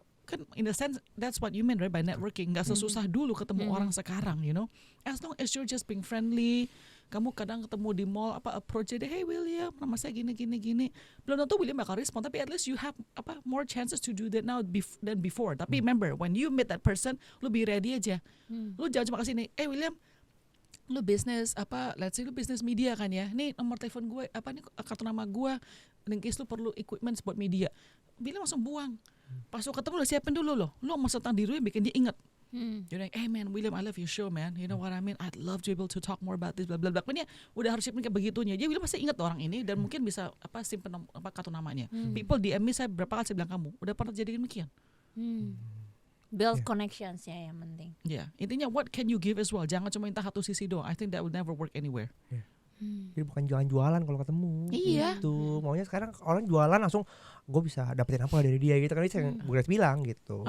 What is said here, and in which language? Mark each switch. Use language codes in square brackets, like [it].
[en] Kan in the sense that's what you mean right by networking. [id] Nggak sesusah dulu ketemu orang sekarang, [en] you know. As long as you're just being friendly, [id] kamu kadang ketemu di mall approach dia, hey William, nama saya gini. Belum tentu William bakal respon, tapi [en] at least you have more chances to do that now than before. [id] Tapi [en] remember, when you meet that person, [id] lu be ready aja. Lu jangan cuma kasih nih, William, lu bisnis [en] let's say [id] lu bisnis media kan ya. Nih nomor telepon gue, nih kartu nama gue. [en] In case [id] lu perlu equipment buat media, William langsung buang. Pas lu ketemu lu siapin dulu loh. Lu mau tentang diri yang bikin dia inget. [en] You're like, hey man, William, I love your show, man. You know what I mean? I'd love to be able to talk more about this, bla bla bla. [id] Ini udah harus siapin kayak begitunya. Jadi William pasti inget orang ini dan mungkin bisa simpen kartu namanya. [en] People DM me, [id] saya berapa kali saya bilang kamu udah pernah jadi demikian. [en] Build connections [id] ya yang penting. Ya, intinya [en] what can you give as well. [id] Jangan cuma minta satu sisi doang. [en] I think that will never work anywhere. [id] Jadi bukan jualan-jualan kalau ketemu. Iya. Gitu. Maunya sekarang orang jualan langsung gue bisa dapetin apa dari dia gitu kan, itu yang Bu Grace bilang gitu.